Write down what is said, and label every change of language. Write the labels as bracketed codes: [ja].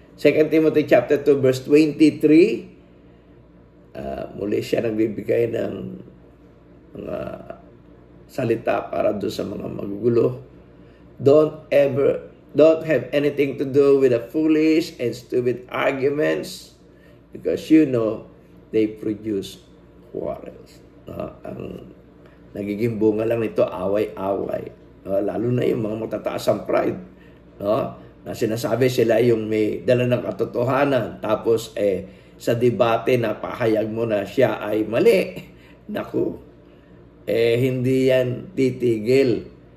[tl] 2 Timothy chapter 2 verse 23, muli siya nagbibigay ng mga salita para doon sa mga magugulo. [en] Don't have anything to do with the foolish and stupid arguments, because you know they produce quarrels. [tl] Ang nagiging bunga lang nito, away-away. Lalo na yung mga matataas ang pride. Na sinasabi sila yung may dala ng katotohanan, tapos sa debate na pahayag mo na siya ay mali. Naku, hindi yan titigil.